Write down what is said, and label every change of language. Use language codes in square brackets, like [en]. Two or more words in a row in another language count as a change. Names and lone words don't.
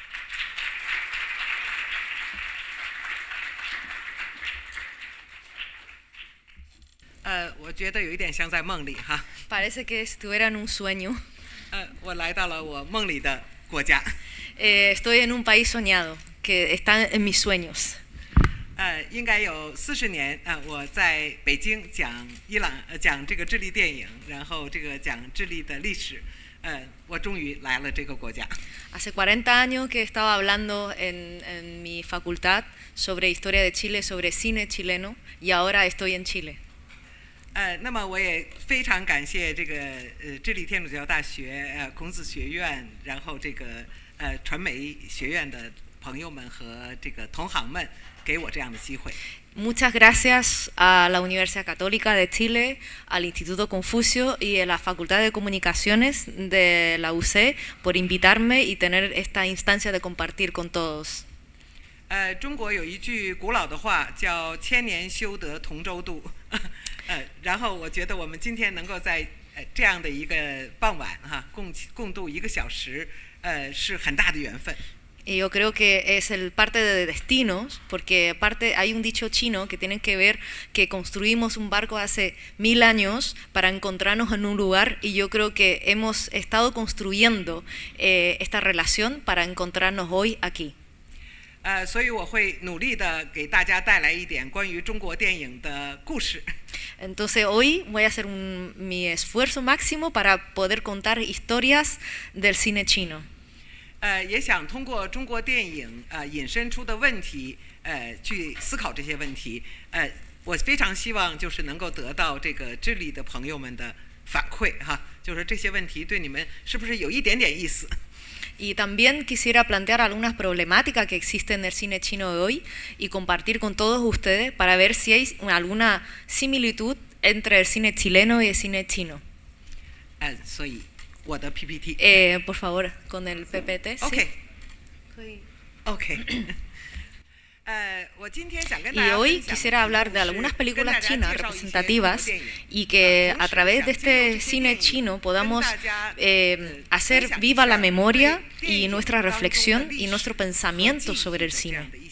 [es] Parece que estuviera en un sueño. Estoy en un país soñado, que está en mis sueños. [zh] 应该有40年我在北京讲这个智利电影，然后这个讲智利的历史，我终于来了这个国家。 [es] Hace 40 años que estaba hablando en mi facultad sobre historia de Chile, sobre cine chileno, y ahora estoy en Chile. [zh] 那么我也非常感谢这个智利天主教大学孔子学院，然后这个传媒学院的朋友们和这个同行们。给我这样的机会。 [es] Muchas gracias a la Universidad Católica de Chile, al Instituto Confucio y a la Facultad de Comunicaciones de la UC por invitarme y tener esta instancia de compartir con todos. [zh] 中国有一句古老的话叫“千年修得同舟渡”，然后我觉得我们今天能够在这样的一个傍晚共度1个小时，是很大的缘分。 [es] Y yo creo que es el parte de destinos, porque aparte hay un dicho chino que tiene que ver que construimos un barco hace 1000 años para encontrarnos en un lugar, y yo creo que hemos estado construyendo esta relación para encontrarnos hoy aquí. [zh] 所以我会努力的给大家带来一点关于中国电影的故事。 [es] Entonces hoy voy a hacer mi esfuerzo máximo para poder contar historias del cine chino. [zh] 也想通过中国电影引申出的问题，去思考这些问题。我非常希望就是能够得到这个智利的朋友们的反馈就是这些问题对你们是不是有一点点意思。 [es] Y también quisiera plantear algunas problemáticas que existen en el cine chino de hoy y compartir con todos ustedes para ver si hay alguna similitud entre el cine chileno y el cine chino. [zh] 所以。 我的 PPT [es] por favor, con el PPT. OK. Sí. OK. Y hoy quisiera hablar de algunas películas chinas representativas y que a través de este cine chino podamos hacer viva la memoria y nuestra reflexión y nuestro pensamiento sobre el cine.